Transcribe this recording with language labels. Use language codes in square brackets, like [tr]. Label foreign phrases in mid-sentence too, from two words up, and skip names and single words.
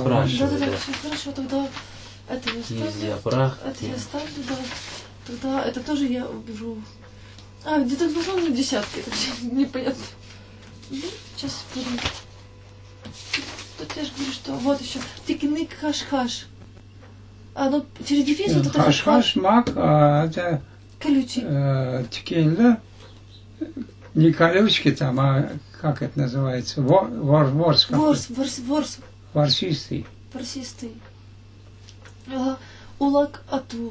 [ru] спрашивай. Да, Да. все хорошо, тогда это я ставлю. Кизиапрах. Это я ставлю, да. Тогда это тоже я уберу. А, где-то в десятки, это все непонятно. Ну, сейчас будем. Тут я же говорю, что вот еще. [crh] Тикинык хаш-хаш. [ru] А, ну, через дефис вот это Хаш-хаш, мак, а это колючий. текильда. Не колючки там, а как это называется? Ворс. Ворс. Ворсистый. Ворсистый. Ага. [crh] Улак ату.